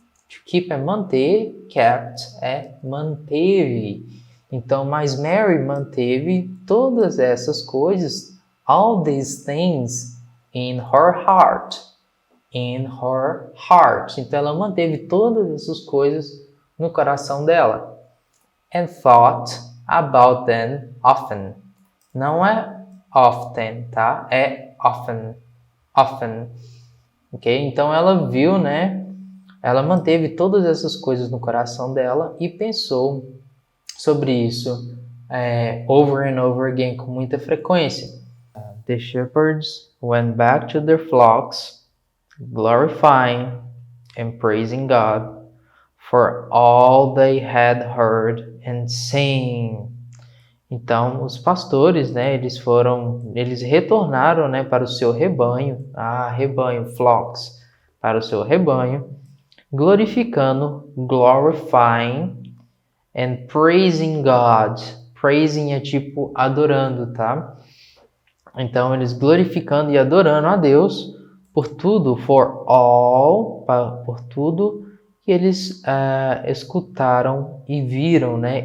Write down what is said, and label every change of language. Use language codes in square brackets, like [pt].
[en] To keep [pt] é manter, kept é manteve. Então, mas Mary manteve todas essas coisas, [en] all these things, in her heart. In her heart. [pt] Então, ela manteve todas essas coisas no coração dela. [en] And thought about them often. [pt] Não é often, tá? É often. Often. Ok? Então, ela viu, né? Ela manteve todas essas coisas no coração dela e pensou sobre isso [en] over and over again, [pt] com muita frequência. [en] The shepherds went back to their flocks, glorifying and praising God for all they had heard and seen. [pt] Então, os pastores, né, eles retornaram, né, para o seu rebanho, rebanho, flocks, para o seu rebanho, glorificando, glorifying, [en] and praising God. [pt] Praising é tipo adorando, tá? Então, eles glorificando e adorando a Deus por tudo, [en] for all, [pt] por tudo que eles escutaram e viram, né?